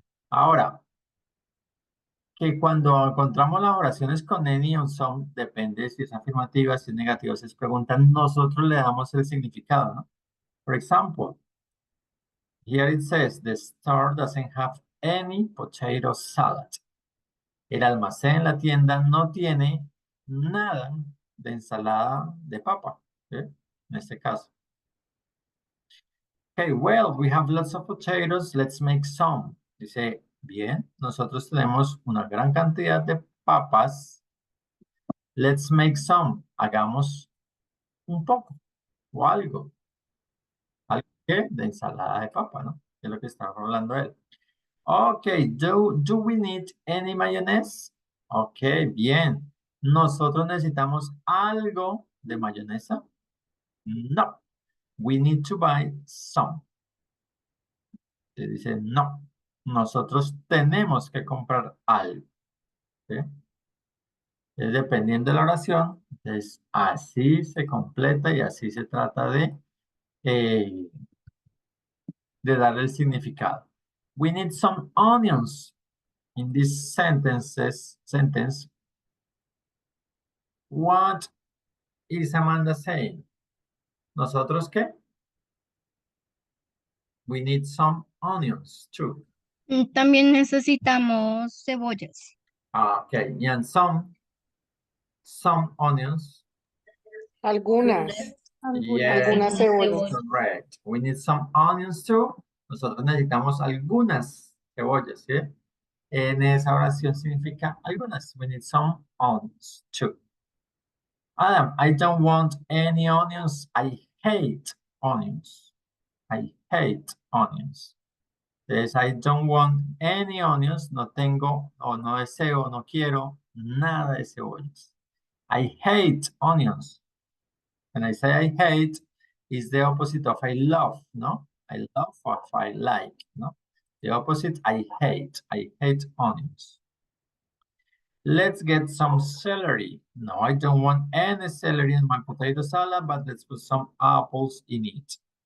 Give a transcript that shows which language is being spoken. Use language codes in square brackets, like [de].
[es] Ahora, que cuando encontramos las oraciones con any o some, depende si es afirmativa, si es negativa, si es pregunta, nosotros le damos el significado, ¿no? [en] For example, here it says, the store doesn't have any potato salad. [es] El almacén, la tienda, no tiene nada de ensalada de papa, ¿sí? En este caso. [en] Okay, well, we have lots of potatoes, let's make some. [es] Dice, bien, nosotros tenemos una gran cantidad de papas. [en] Let's make some. [es] Hagamos un poco o algo. ¿Algo qué? De ensalada de papa, ¿no? Es lo que está hablando él. [en] Okay, do we need any mayonnaise? [es] Okay, bien. ¿Nosotros necesitamos algo de mayonesa? No. [en] We need to buy some. [es] Se dice no. Nosotros tenemos que comprar algo. ¿Sí? Dependiendo de la oración, entonces así se completa y así se trata de darle el significado. [en] We need some onions in this sentence. What is Amanda saying? [es] ¿Nosotros qué? [en] We need some onions too. [es] También necesitamos cebollas. [en] Okay, and some onions. [es] Algunas. [en] Yes, [es] Algunas cebollas. [en] correct. We need some onions too. [es] Nosotros necesitamos algunas cebollas, ¿sí? en esa oración significa algunas. [en] We need some onions too. Adam, I don't want any onions. I hate onions. I hate onions. Entonces, I don't want any onions. [es] No tengo o no deseo, no quiero nada de cebollas. [en] I hate onions. When I say I hate, is the opposite of I love, no? I love or I like, no? The opposite, I hate. I hate onions. Let's get some celery. No, I don't want any celery in my potato salad, but let's put some apples in it.